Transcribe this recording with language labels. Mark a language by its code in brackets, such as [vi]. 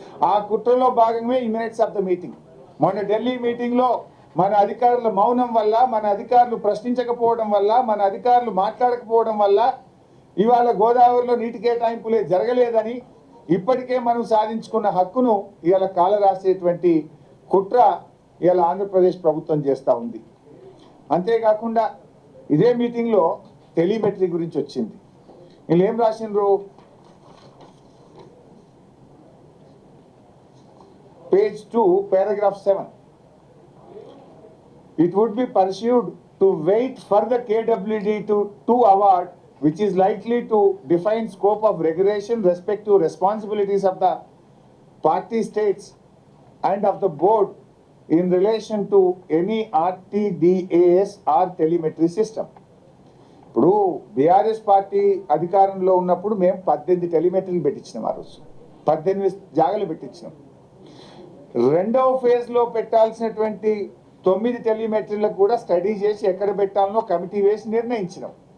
[te] ఆ కుట్రలో భాగమే ఈ [en] Minutes of the meeting. [te] మొన్న ఢిల్లీ మీటింగ్లో మన అధికారుల మౌనం వల్ల, మన అధికారులు ప్రశ్నించకపోవడం వల్ల, మన అధికారులు మాట్లాడకపోవడం వల్ల ఇవాళ గోదావరిలో నీటి కేటాయింపులే జరగలేదని, ఇప్పటికే మనం సాధించుకున్న హక్కును ఇవాళ కాలరాసేటువంటి కుట్ర ఇవాళ ఆంధ్రప్రదేశ్ ప్రభుత్వం చేస్తూ ఉంది. అంతేకాకుండా ఇదే మీటింగ్లో టెలిమెట్రీ గురించి వచ్చింది. వీళ్ళు ఏం రాసిండ్రు, [en] Page 2 paragraph 7, it would be pursued to wait for the KWD to award, which is likely to define scope of regulation, respective responsibilities of the party states and of the board in relation to any RTDAS or telemetry system. [te] ఇప్పుడు BRS party అధికారంలో ఉన్నప్పుడు మేము 18 టెలిమెట్రీలు పెట్టించినాం. ఆ రోజు 18 జాగాలు పెట్టించినాం. రెండవ ఫేజ్లో పెట్టాల్సినటువంటి 9 టెలిమెట్రీలకు కూడా స్టడీ చేసి ఎక్కడ పెట్టాలనో కమిటీ వేసి నిర్ణయించినాం.